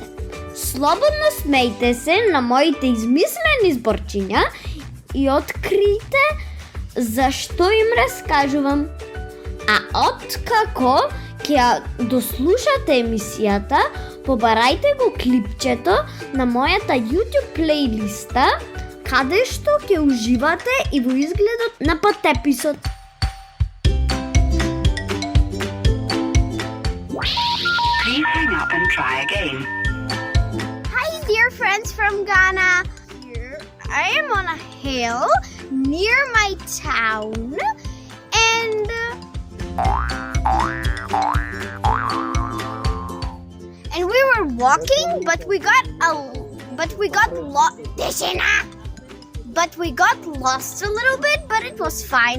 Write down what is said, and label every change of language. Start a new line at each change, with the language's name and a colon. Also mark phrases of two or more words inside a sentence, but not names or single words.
Macedonian: Слободно смејте се на моите измислени зборчиња и открийте зашто им раскажувам. А откако ќе дослушате емисијата, побарајте го клипчето на мојата YouTube плейлиста, каде што ќе уживате и во изгледот на потеписот.
English: Please hang up and try again. Hi dear friends from Ghana. Here I am on a hill near my town and we were walking but we got lost a little bit, but it was fine.